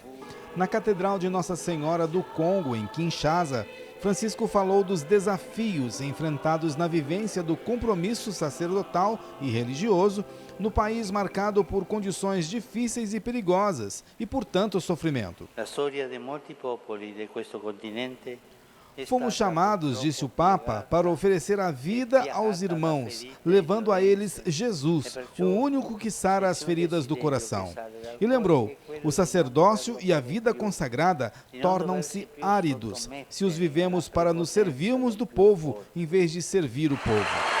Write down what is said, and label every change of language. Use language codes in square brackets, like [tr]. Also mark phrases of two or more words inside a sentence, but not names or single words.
[pt] Na Catedral de Nossa Senhora do Congo, em Kinshasa, Francisco falou dos desafios enfrentados na vivência do compromisso sacerdotal e religioso no país marcado por condições difíceis e perigosas e, portanto, sofrimento. A história [it] de molti popoli de questo continente. [pt] Fomos chamados, disse o Papa, para oferecer a vida aos irmãos, levando a eles Jesus, o único que sara as feridas do coração. E lembrou, o sacerdócio e a vida consagrada tornam-se áridos se os vivemos para nos servirmos do povo, em vez de servir o povo.